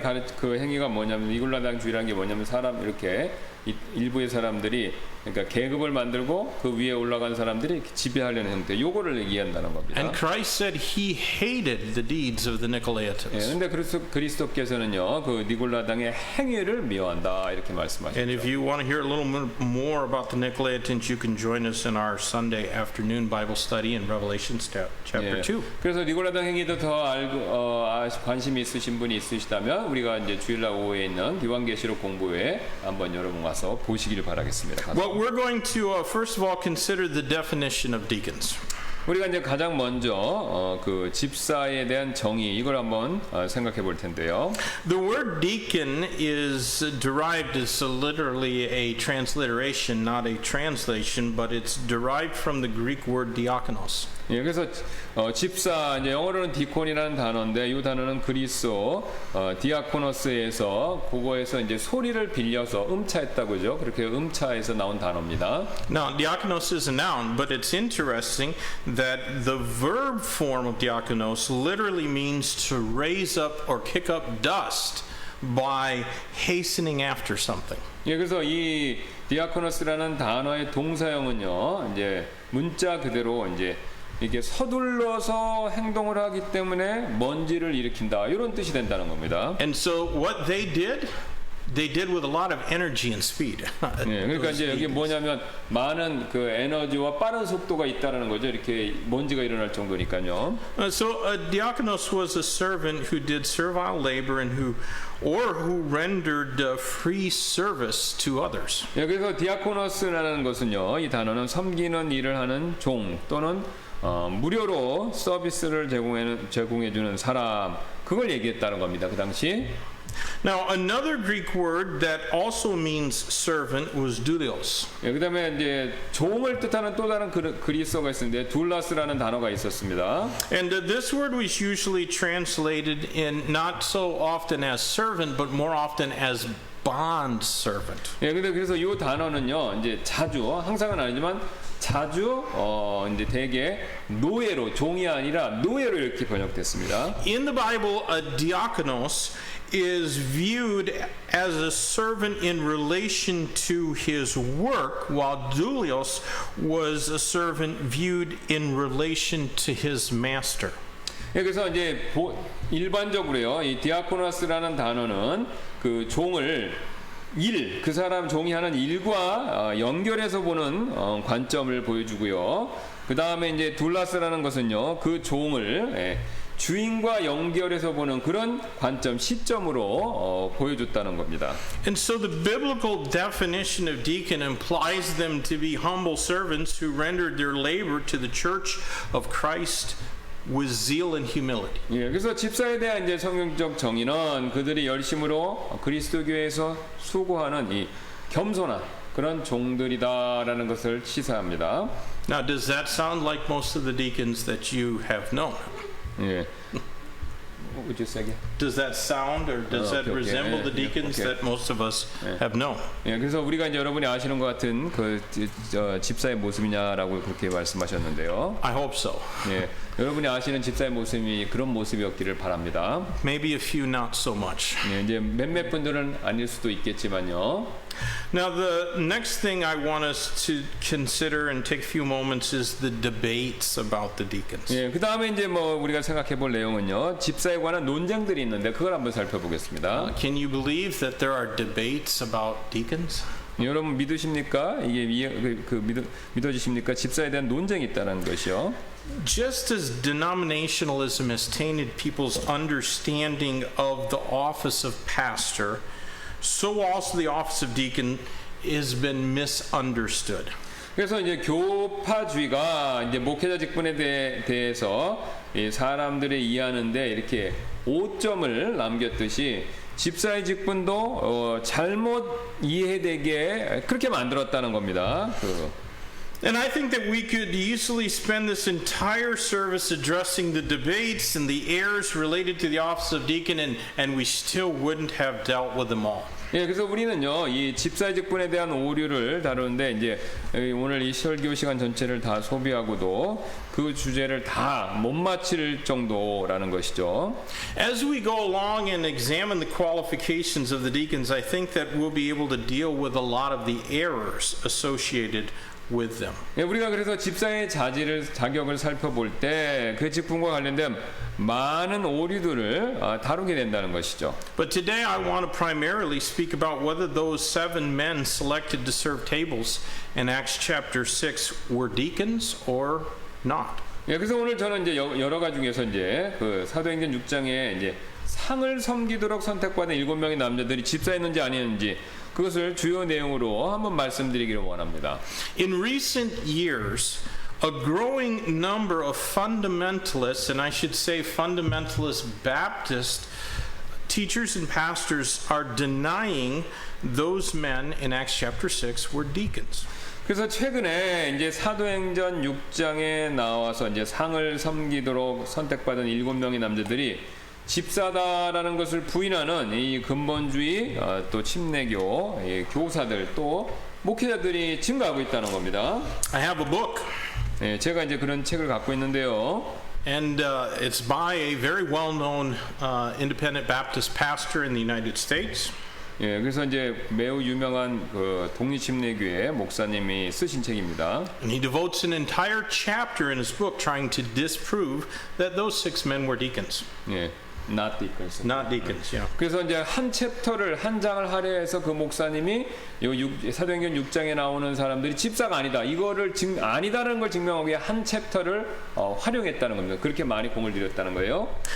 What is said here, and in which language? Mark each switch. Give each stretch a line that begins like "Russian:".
Korean: 니콜라당의 그 행위가 뭐냐면 니콜라당주의라는 게 뭐냐면 사람 이렇게 일부의 사람들이 그러니까 계급을 만들고 그 위에 올라간 사람들이 지배하려는 형태, 요거를 얘기한다는 겁니다.
English: And Christ said he hated the deeds of the Nicolaitans.
Korean: 예, 근데 그리스도께서는요, 그 니콜라당의 행위를 미워한다 이렇게 말씀하셨죠.
English: And if you want to hear a little more about the Nicolaitans, you can join us in our Sunday afternoon Bible study in Revelation chapter 예, 2.
Korean: 그래서 니콜라당 행위도 더 알고 관심이 있으신 분이 있으시다면 우리가 이제 주일날 오후에 있는 요한계시록 공부회 한번 여러분 와서 보시기를 바라겠습니다.
English: Well, we're going to first of all consider the definition of deacons.
Korean: 우리가 이제 가장 먼저 그 집사에 대한 정의 이걸 한번 생각해 볼 텐데요.
English: The word deacon is derived as literally a transliteration, not a translation, but it's derived from the Greek word diakonos.
Korean: 예, 그래서 집사 이제 영어로는 디콘이라는 단어인데 이 단어는 그리스어 디아코노스에서 그거에서 이제 소리를 빌려서 음차했다고죠. 그렇게 음차해서 나온 단어입니다.
English: Now, diakonos is a noun, but it's interesting that the verb form of diakonos literally means to raise up or kick up dust by hastening after something.
Korean: 예, 그래서 이 디아코노스라는 단어의 동사형은요, 이제 문자 그대로 이제 이게 서둘러서 행동을 하기 때문에 먼지를 일으킨다 이런 뜻이 된다는 겁니다.
English: And so what they did with a lot of energy and speed.
Korean: 네, 그러니까 이제 여기 뭐냐면 많은 그 에너지와 빠른 속도가 있다라는 거죠. 이렇게 먼지가 일어날 정도니까요.
English: So a diakonos was a servant who did servile labor and who rendered free service to others.
Korean: 예, 그래서 디아코노스라는 것은요, 이 단어는 섬기는 일을 하는 종 또는 무료로 서비스를 제공해 주는 사람, 그걸 얘기했다는 겁니다. 그 당시.
English: Now, another Greek word that also means servant was doulos.
Korean: 예, 그다음에 이제 종을 뜻하는 또 다른 그리스어가 있었는데 둘라스라는 단어가 있었습니다.
English: And this word was usually translated in not so often as servant, but more often as bond servant.
Korean: 예, 근데 그래서 이 단어는요, 이제 자주 항상은 아니지만 자주 이제 대개 노예로 종이 아니라 노예로 이렇게 번역됐습니다.
English: In the Bible, a diakonos is viewed as a servant in relation to his work, while doulos was a servant viewed in relation to his master.
Korean: 예, 그래서 이제 일반적으로요, 이 디아코노스라는 단어는 그 종을 그 사람 종이 하는 일과 연결해서 보는 관점을 보여주고요. 그 다음에 이제 둘라스라는 것은요, 그 종을 주인과 연결해서 보는 그런 관점, 시점으로 보여줬다는 겁니다.
English: And so the biblical definition of deacon implies them to be humble servants who rendered their labor to the church of Christ with zeal and humility.
Korean: 예, 그래서 집사에 대한 이제 성경적 정의는 그들이 열심으로 그리스도 교회에서 수고하는 이 겸손한 그런 종들이다라는 것을 시사합니다.
English: Now, does that sound like most of the deacons that you have known? 예. Would you say again? Does that sound or does that okay. resemble the Yeah, deacons okay. that most of us have known?
Korean: 예, 그래서 우리가 이제 여러분이 아시는 것 같은 그 집사의 모습이냐라고 그렇게 말씀하셨는데요.
English: I hope so.
Korean: 예, 여러분이 아시는 집사의 모습이 그런 모습이었기를 바랍니다.
English: Maybe a few not so much.
Korean: 예, 이제 몇몇 분들은 아닐 수도 있겠지만요.
English: Now, the next thing I want us to consider and take a few moments is the debates about the deacons.
Korean: 예, 그 다음에 이제 뭐 우리가 생각해볼 내용은요, 집사에 관한 논쟁들이 있는데 그걸 한번 살펴보겠습니다. Can you believe that there are debates about deacons? 여러분 믿으십니까? 이게 믿어지십니까? 집사에 대한 논쟁이 있다는 것이요.
English: Just as denominationalism has tainted people's understanding of the office of pastor, so also the office of deacon has been misunderstood.
Korean: 그래서 이제 교파주의가 이제 목회자 직분에 대해서 이 사람들이 이해하는데 이렇게 오점을 남겼듯이 집사의 직분도 잘못 이해되게 그렇게 만들었다는 겁니다.
English: And I think that we could easily spend this entire service addressing the debates and the errors related to the office of deacon, and we still wouldn't have dealt with them all.
Korean: 예, 그래서 우리는요, 이 집사의 직분에 대한 오류를 다루는데 이제 오늘 이 설교 시간 전체를 다 소비하고도 그 주제를 다 못 마칠 정도라는 것이죠.
English: As we go along and examine the qualifications of the deacons, I think that we'll be able to deal with a lot of the errors associated with them.
Korean: 예, 우리가 그래서 집사의 자격을 살펴볼 때 그 직분과 관련된 많은 오류들을 다루게 된다는 것이죠.
English: But today I want to primarily speak about whether those 7 men selected to serve tables in Acts chapter 6 were deacons or not.
Korean: 예, 그래서 오늘 저는 이제 여러 가지 중에서 이제 그 사도행전 6장에 이제 상을 섬기도록 선택받은 7명의 남자들이 집사였는지 아니었는지 그것을 주요 내용으로 한번 말씀드리기를 원합니다.
English: In recent years, a growing number of fundamentalists, and I should say fundamentalist Baptist teachers and pastors are denying those men in Acts chapter 6 were deacons.
Korean: 그래서 최근에 이제 사도행전 6장에 나와서 이제 상을 섬기도록 선택받은 7명의 남자들이 집사다라는 것을 부인하는 이 근본주의 또 침례교 교사들 또 목회자들이 증가하고 있다는 겁니다.
English: I have a book.
Korean: 예, 제가 이제 그런 책을 갖고 있는데요.
English: And it's by a very well-known independent Baptist pastor in the United States.
Korean: 예, 그래서 이제 매우 유명한 그 독립침례교회 목사님이 쓰신 책입니다.
English: And he devotes an entire chapter in his book trying to disprove that those 6 men were deacons. 예, not deacons. Not deacons, yeah.
Korean: 그래서 이제 한 챕터를 한 장을 할애해서 그 목사님이 사도행전 6장에 나오는 사람들이 집사가 아니다. 이거를 아니다라는 걸 증명하기 위해 한 챕터를 활용했다는 겁니다. 그렇게 많이 공을 들였다는 거예요.